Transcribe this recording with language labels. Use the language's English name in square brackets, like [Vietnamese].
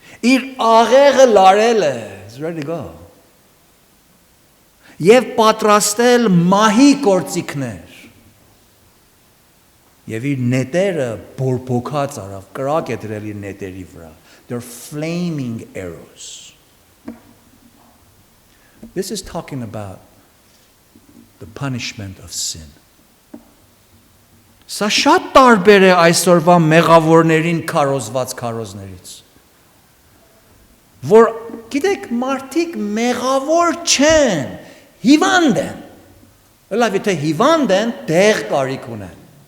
[Armenian] Իր աղեղը լարել է, [English] it's ready to go։ [Armenian] Եվ պատրաստել մահի գործիքներ։ Եվ իր նետերը բորբոքած արավ, կրակ է դրել իր նետերի վրա։ [English] They're flaming arrows. This is talking about the punishment of sin. [Armenian] Սա շատ տարբեր է այսօրվա մեղավորներին քարոզված քարոզներից։ Որ գիտեք, մարդիկ մեղավոր չեն, հիվանդ են։ Լավ, եթե հիվանդ են, դեղ կարիք ունեն։